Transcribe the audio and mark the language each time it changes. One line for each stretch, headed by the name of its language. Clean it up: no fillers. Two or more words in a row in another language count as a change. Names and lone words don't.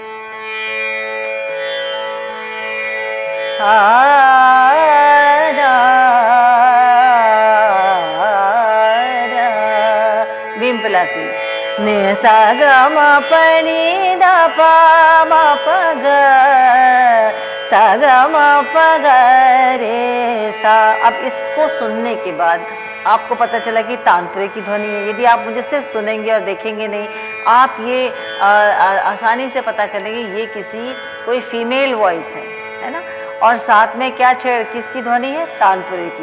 Hindi: भीमपलासी ने सा ग म प नि द प म प ग सा ग म प ग रे सा। अब इसको सुनने के बाद आपको पता चला कि तानपुरे की ध्वनि है। यदि आप मुझे सिर्फ सुनेंगे और देखेंगे नहीं, आप ये आसानी से पता कर लेंगे ये कोई
English: female voice
Hindi: है ना। और साथ में क्या किसकी ध्वनि है? तानपुरे की।